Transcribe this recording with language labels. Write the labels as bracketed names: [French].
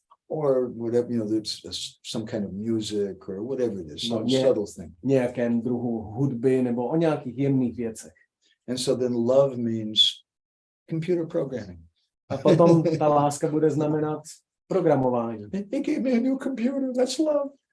[English] Or whatever, there's some kind of music or whatever it is, some subtle thing. [Czech] Nějakém druhu hudby nebo o nějakých jemných věcech. [English] And so then love means computer programming. [Czech] A potom ta láska bude znamenat programování. [English] He gave me a new computer, that's love.